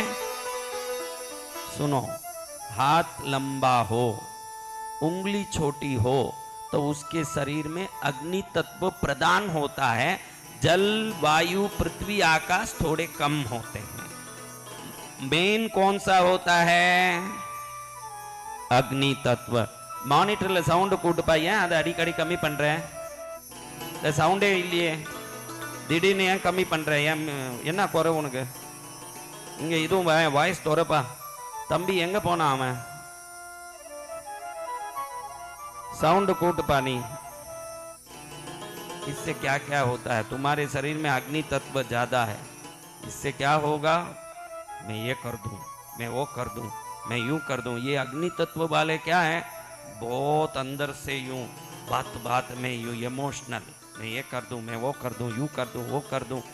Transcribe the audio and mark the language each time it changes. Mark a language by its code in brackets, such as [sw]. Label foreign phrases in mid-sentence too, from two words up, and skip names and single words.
[hi] सुनो, हाथ लंबा हो, उंगली छोटी हो तो उसके शरीर में अग्नि तत्व प्रदान होता है। जल, वायु, पृथ्वी, आकाश थोड़े कम होते हैं। मेन कौन सा होता है? अग्नि तत्व। [ta] மானிட்டர்ல சவுண்ட் கூட்டு பையன், அதை அடிக்கடி கம்மி பண்றேன். இந்த சவுண்டே இல்லையே, திடீர்னு ஏன் கம்மி பண்றேன்? ஏன், என்ன குறை உனக்கு? இங்க இதுவும் வாய்ஸ் தோறப்பா. தம்பி எங்க போனா அவன்? साउंड कूट पानी। [hi] इससे क्या क्या होता है? तुम्हारे शरीर में अग्नि तत्व ज्यादा है, इससे क्या होगा? मैं ये कर दूं, मैं वो कर दूं, मैं यूं कर दूं। ये अग्नि तत्व वाले क्या है, बहुत अंदर से यूं बात बात में यूं इमोशनल, मैं ये कर दूं, मैं वो कर दूं, यूं कर दूं, वो कर दूं।